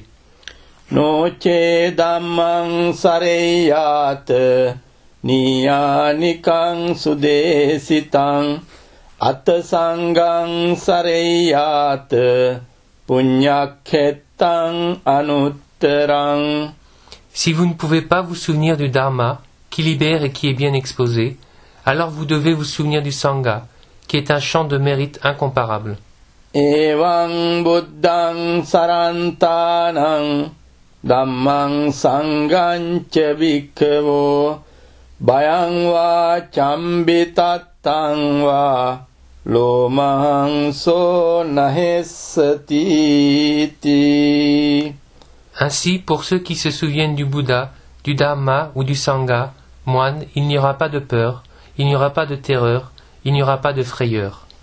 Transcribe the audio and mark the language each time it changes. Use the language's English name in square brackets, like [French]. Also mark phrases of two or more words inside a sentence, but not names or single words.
[Pali] නොචේ ධම්මං සරෙය්‍යාත නියානිකං සුදේසිතං අත සංඝං සරෙය්‍යාත පුඤ්ඤක්ඛෙත්තං අනුත්තරං. [French] Si vous ne pouvez pas vous souvenir du Dharma, qui libère et qui est bien exposé, alors vous devez vous souvenir du Sangha, qui est un champ de mérite incomparable. [Pali] Evaṃ buddhaṃ sarantānaṃ Dhammaṃ sanghaṃ ca bhikkhavo Bhayaṃ vā cambitattaṃ vā Lomahංso nahessati. [French] Ainsi, pour ceux qui se souviennent du Bouddha, du Dharma ou du Sangha, moine, il n'y aura pas de peur, il n'y aura pas de terreur, il n'y aura pas de frayeur.